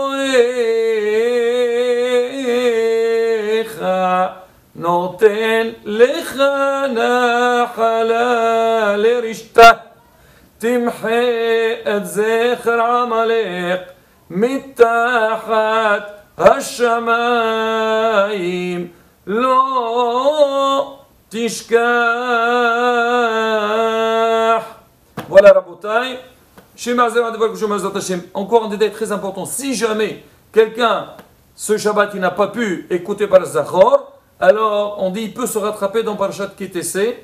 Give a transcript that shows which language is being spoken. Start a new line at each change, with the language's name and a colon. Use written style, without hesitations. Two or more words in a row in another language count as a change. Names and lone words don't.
Hebrew: אלוהיך נותן לך נחלה לרשתה תמחה את זכר עמלק מתחת השמיים לא תשכח.
French: Voilà Rabotai. Encore un détail très important. Si jamais quelqu'un, ce Shabbat, il n'a pas pu écouter par Zachor, alors on dit il peut se rattraper dans Parashat Kitessé.